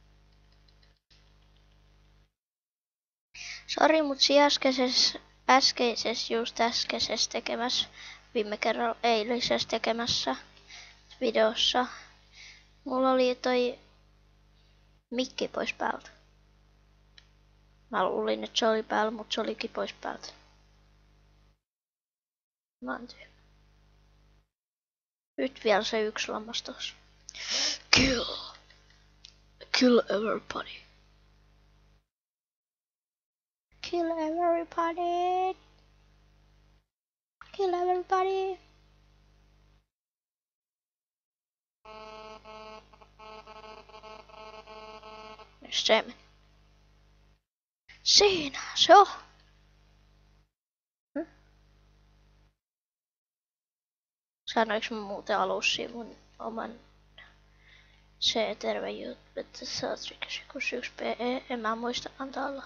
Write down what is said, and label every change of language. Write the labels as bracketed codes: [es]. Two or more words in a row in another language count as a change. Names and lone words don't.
[fi] Sori, mut äskeisessä tekemässä, viime kerralla eilisessä tekemässä videossa, mulla oli toi mikki pois päältä. Mä luulin, että se oli päällä, mutta se olikin pois päältä. Mä oon tyhmä. Nyt vielä se yksi lammas tossa. [en] Kill everybody. Kill everybody. Kill everybody. [fi] Se meni. Siinä se on. Sanoinko mä muuten alussa mun oman terve juttu, että sä oot rikos 1 PE, en mä muista antaa olla.